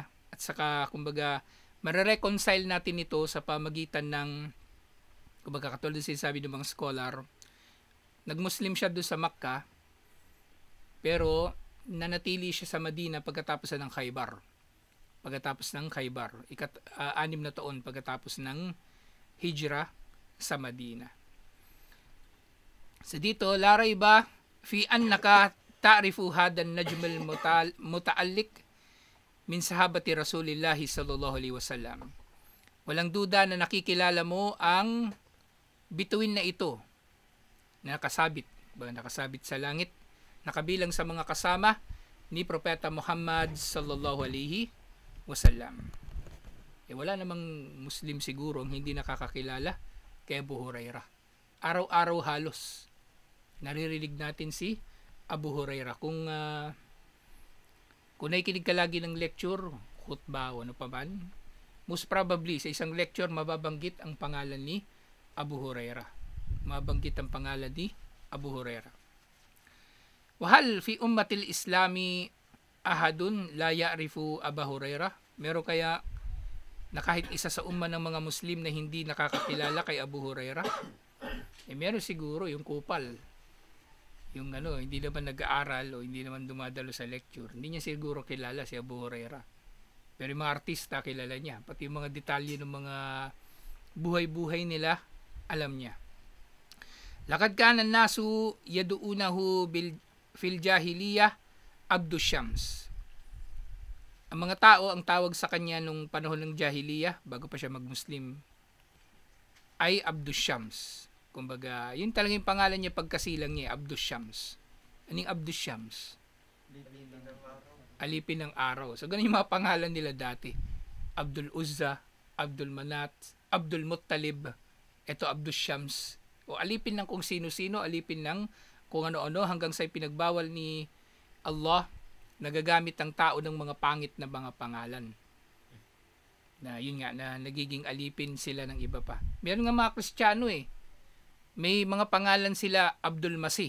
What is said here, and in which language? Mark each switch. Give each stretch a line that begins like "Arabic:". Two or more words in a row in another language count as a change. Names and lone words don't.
Filipino: At saka, kumbaga, mare-reconcile natin ito sa pamagitan ng, kumbaga, katulad sinasabi ng mga scholar, nagmuslim siya doon sa Makkah, pero nanatili siya sa Madina pagkatapos ng Khaybar. Pagkatapos ng Khaybar. 6 na taon pagkatapos ng hijrah sa Madina. So dito,
Arabic: لا ريب في أنك تعرف هذا النجم المتعلق من صحابة رسول الله صلى الله عليه وسلم.
Filipino: Walang duda na nakikilala mo ang bituin na ito na nakasabit sa langit, nakabilang sa mga kasama ni Propeta Muhammad
Arabic: صلى الله عليه وسلم.
Filipino: Wala namang Muslim siguro ang hindi nakakakilala kay Abu Hurairah. Araw-araw halos naririnig natin si Abu Hurairah. Kung nakikinig ka lagi ng lecture, khutbah o ano pa man,
English: most probably
Filipino: sa isang lecture mababanggit ang pangalan ni Abu Hurairah. Mabanggit ang pangalan ni Abu Hurairah.
Arabic: وهل في أمة الإسلام أحد لا يعرف أبو هريرة?
Filipino: Meron kaya na kahit isa sa umma ng mga Muslim na hindi nakakakilala kay Abu Hurairah? Meron siguro yung kupal. Yung hindi naman nag-aaral o hindi naman dumadalo sa lecture. Hindi niya siguro kilala si Abu Hurairah. Pero yung mga artista kilala niya. Pati yung mga detalye ng mga buhay-buhay nila, alam niya.
Arabic: لقد كان الناس يدعونه في الجاهلية عبد شمس.
Filipino: Ang mga tao, ang tawag sa kanya nung panahon ng jahiliyah, bago pa siya mag-Muslim, ay Abdus Shams. Kumbaga, yun talaga yung pangalan niya pagkasilang niya, Abdus Shams. Anong Abdus Shams? Alipin ng araw. So, ganun yung mga pangalan nila dati. Abdul Uzza, Abdul Manat, Abdul Muttalib, eto Abdus Shams. O alipin ng kung sino-sino, alipin ng kung ano-ano, hanggang sa pinagbawal ni Allah, nagagamit ang tao ng mga pangit na mga pangalan. Na yun nga, na nagiging alipin sila ng iba pa. Meron nga mga Kristiyano may mga pangalan sila Abdul Masih.